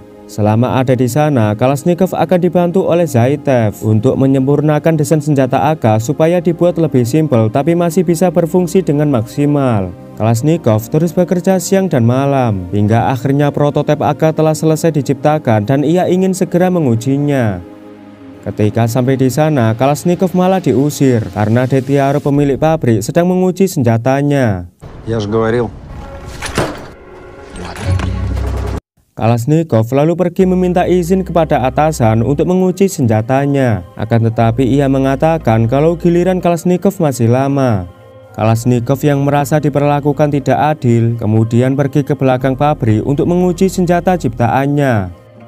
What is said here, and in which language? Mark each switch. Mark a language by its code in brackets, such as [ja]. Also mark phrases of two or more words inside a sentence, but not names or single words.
[id] Selama ada di sana, Kalashnikov akan dibantu oleh Zaitev untuk menyempurnakan desain senjata AK supaya dibuat lebih simpel tapi masih bisa berfungsi dengan maksimal. Kalashnikov terus bekerja siang dan malam, hingga akhirnya prototipe AK telah selesai diciptakan dan ia ingin segera mengujinya. Ketika sampai di sana, Kalashnikov malah diusir karena Detiaro pemilik pabrik sedang menguji senjatanya. [ru] Я же говорил. [id] Kalashnikov lalu pergi meminta izin kepada atasan untuk menguji senjatanya. Akan tetapi ia mengatakan kalau giliran Kalashnikov masih lama. Kalashnikov yang merasa diperlakukan tidak adil, kemudian pergi ke belakang pabrik untuk menguji senjata ciptaannya.